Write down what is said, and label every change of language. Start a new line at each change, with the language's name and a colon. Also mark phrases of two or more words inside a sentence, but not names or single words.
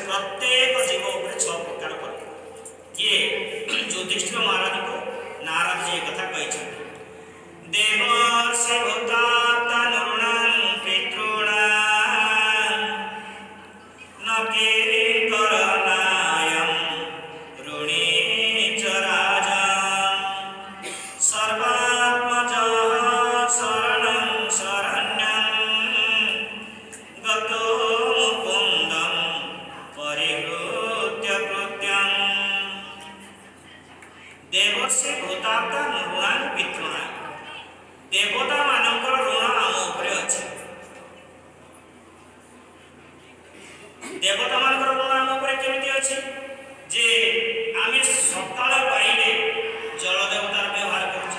Odia: ପ୍ରତ୍ୟେକ ଜୀବ ଉପରେ 6 ପ୍ରକାର ଋଣ। କିଏ? ଯୁଧିଷ୍ଠିର ମହାରାଜଙ୍କୁ ନାରଦ ଏ କଥା କହିଛନ୍ତି।
Sanskrit: ଦେବର୍ଷି ଭୂତାତ୍ମନୃଣାଂ ପିତॄଣାଂ ନ କିଙ୍କରଣାୟଂ ଋଣୀ চ রাজং সর্বাত্মজঃ শরণং শরণ্যং গতো মুকুন্দং পরিহৃত্য কৃত্যং। ଦେବର୍ଷି ଭୂତାତ୍ମା ନୃଣାଂ ପିତॄଣାଂ।
Odia: ଦେବତା ମାନଙ୍କର ଋଣ ଆମ ଉପରେ ଅଛି। ଦେବତା ମାନଙ୍କର ଋଣ ଆମ ଉପରେ କେମିତି ଅଛି? ଯେ ଆମେ ସକାଳ ପାଇଲେ ଜଳ ଦେବତାର ବ୍ୟବହାର କରୁଛୁ।